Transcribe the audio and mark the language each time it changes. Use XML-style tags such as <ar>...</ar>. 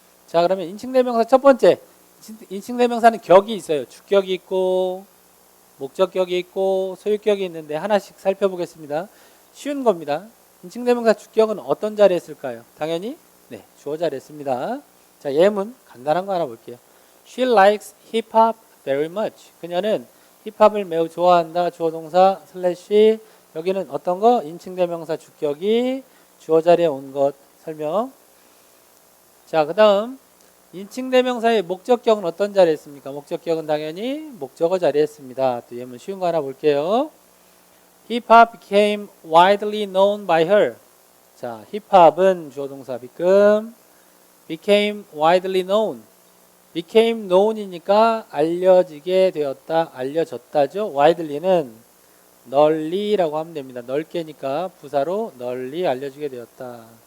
<ko>자, 그러면 인칭대명사 첫 번째, 인칭대명사는 격이 있어요. 주격이 있고 목적격이 있고 소유격이 있는데 하나씩 살펴보겠습니다. 쉬운 겁니다. 인칭대명사 주격은 어떤 자리에 쓸까요? 당연히 주어 자리에 씁니다. 자, 예문 간단한 거 하나 볼게요.</ko> <en>She likes hip hop very much.</en> <ko>그녀는 힙합을 매우 좋아한다. 주어 동사 슬래시, 여기는 어떤 거? 인칭대명사 주격이 주어 자리에 온 것 설명. 자, 그 다음 인칭대명사의 목적격은 어떤 자리에 있습니까? 목적격은 당연히 목적어 자리에 있습니다. 또 예문 쉬운 거 하나 볼게요.</ko> <en>Hip hop became widely known by her.</en> <ko>자, 힙합은 주어 동사 become,</ko> <en>became widely known. became known</en> <ko>이니까 알려지게 되었다, 알려졌다죠. widely는 널리라고 하면 됩니다. 넓게니까 부사로 널리 알려지게 되었다.</ko>